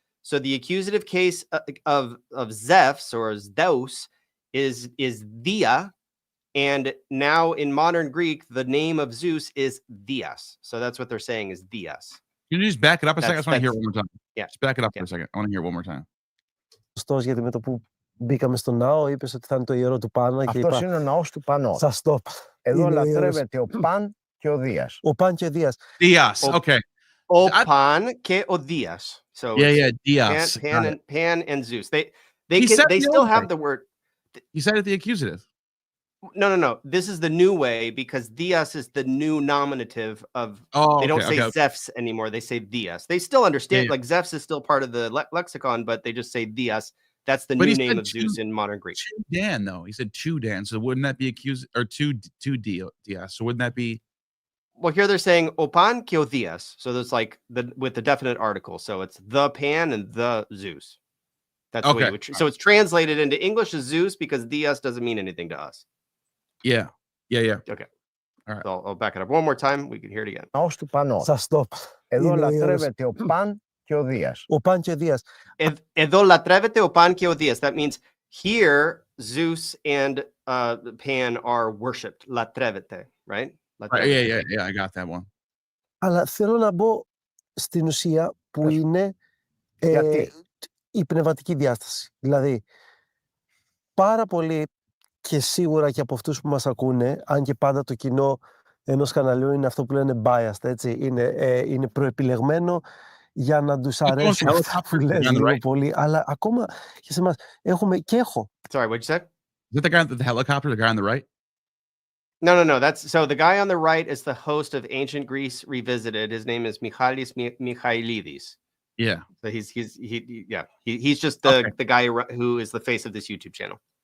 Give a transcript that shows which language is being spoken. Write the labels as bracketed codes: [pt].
[en] So the accusative case of Zeus or Zeus is Dia. And now in modern Greek, the name of Zeus is Dias. So that's what they're saying is Dias. Can you just back it up a second? I just want to hear it one more time. Yeah. Just back it up for a second. I want to hear it one more time. [el] Γιατί με το που μπήκαμε στο ναό είπες ότι θα είναι το ιερό του Πάνα. Αυτός είναι ο ναός του Πανό. Σας το είπα. Εδώ λατρεύεται ο Παν και ο Δίας. Ο Παν και ο Δίας. [en] Dias, okay. [el] O Pan και ο Dias. [en] So Dias. Pan and Zeus. They still have the word. He said it the accusative. No. This is the new way because Dias is the new nominative of. They don't say Zeus anymore. They say Dias. They still understand. Like Zeus is still part of the lexicon, but they just say Dias. That's the new name of Zeus in modern Greek. Dan, though he said two Dan, so wouldn't that be accused or two Dias? So wouldn't that be? Well, here they're saying Opan [el] και ο [en] Dias. So there's like with the definite article. So it's the Pan and the Zeus. That's the way so it's translated into English as Zeus because Dias doesn't mean anything to us. Yeah. Okay. All right. So I'll back it up one more time. We can hear it again. [el] Ναός του Πανό. Σας το είπα. Εδώ λατρεύεται ο Παν και ο Δίας. Ο Παν και ο Δίας. Εδώ λατρεύεται ο Pan και ο Dias. [en] That means here Zeus and Pan are worshipped. [el] Λατρεύεται, [en] right? Yeah, I got that one. [el] Αλλά θέλω να μπω στην ουσία που είναι η πνευματική διάσταση. Δηλαδή, πάρα πολύ και σίγουρα και από αυτούς που μας ακούνε, αν και πάντα το κοινό ενός καναλιού είναι αυτό που λένε biased, έτσι, είναι προεπιλεγμένο για να τους αρέσει αυτά που λες λίγο πολύ, αλλά ακόμα και σε εμάς έχουμε και έχω. [en] Sorry, what'd you say? Is that the guy with the helicopter, the guy on the right? No. That's so the guy on the right is the host of Ancient Greece Revisited. His name is Michailidis. Yeah. So he's just the guy who is the face of this YouTube channel.